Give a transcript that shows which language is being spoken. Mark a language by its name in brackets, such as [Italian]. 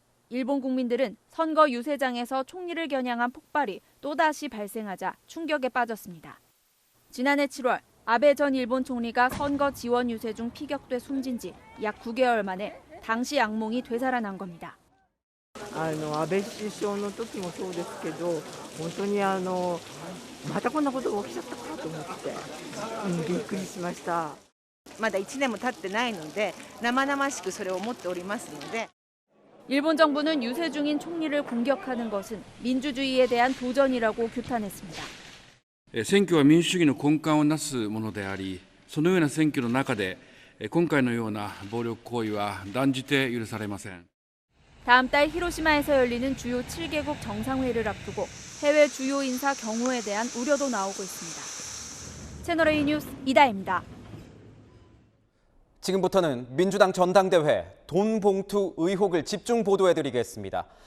[Korean] 일본 국민들은 선거 유세장에서 총리를 겨냥한 폭발이 또다시 발생하자 충격에 빠졌습니다. 지난해 7월 아베 전 일본 총리가 선거 지원 유세 중 피격돼 숨진 지 약 9개월 만에 당시 악몽이 되살아난 겁니다. [Japanese] 安倍首相の時もそうですけど、本当にまたこんなことが起きちゃったかと思って、びっくりしました。まだ1年も経ってないので、生々しくそれを思っておりますので。 [Korean] 일본 정부는 유세 중인 총리를 공격하는 것은 민주주의에 대한 도전이라고 규탄했습니다. [Japanese] 選挙は民主主義の根幹をなすものであり、そのような選挙の中で、今回のような暴力行為は断じて許されません。 [Korean] 다음 달 히로시마에서 열리는 주요 7개국 정상회의를 앞두고 해외 주요 인사 경호에 대한 우려도 나오고 있습니다. 채널A 뉴스 이다혜입니다. 지금부터는 민주당 전당대회 돈 봉투 의혹을 집중 보도해드리겠습니다.